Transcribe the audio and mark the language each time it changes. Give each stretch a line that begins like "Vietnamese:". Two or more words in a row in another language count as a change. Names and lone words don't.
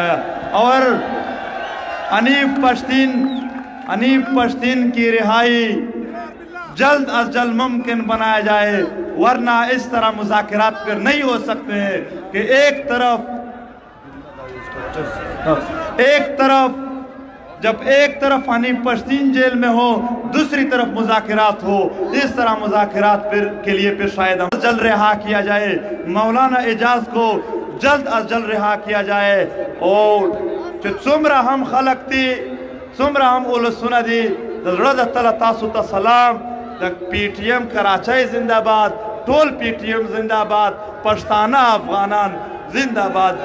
Urdu: اور انیف پشتین کی رہائی جلد از جلد ممکن بنایا جائے ورنہ اس طرح مذاکرات پھر نہیں ہو سکتے ہیں کہ ایک طرف حنیف پشتین جیل میں ہو دوسری طرف مذاکرات ہو. اس طرح مذاکرات کے لیے پھر شاید ہم جلد رہا کیا جائے. مولانا اعجاز کو جلد از جلد رہا کیا جائے.
Pashto: اور څومره هم خلق دی څومره هم اولسونه دي د زړه د تله تاسو ته سلام. د پی ټی ایم کراچۍ زنده باد ټول پی ټی ایم زنده باد پښتانه افغانان زنده باد.